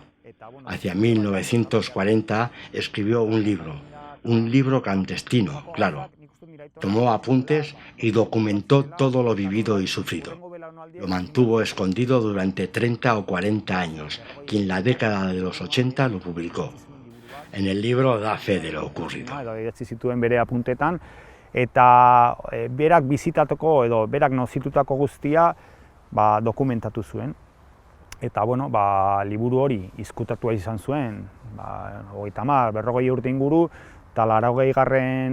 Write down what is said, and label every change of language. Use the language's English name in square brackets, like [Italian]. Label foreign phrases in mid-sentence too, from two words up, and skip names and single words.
[Spanish] Hacia 1940 escribió un libro clandestino, claro. Tomó apuntes y documentó todo lo vivido y sufrido. Lo mantuvo escondido durante 30 o 40 años y en la década de los 80 lo publicó. En el libro da fe de lo ocurrido. [Basque] Eta berak bizitatuko edo berak nozitutako guztia dokumentatu zuen. Eta bueno, liburu hori izkutatua izan zuen, 30-40 urte inguru, eta 80.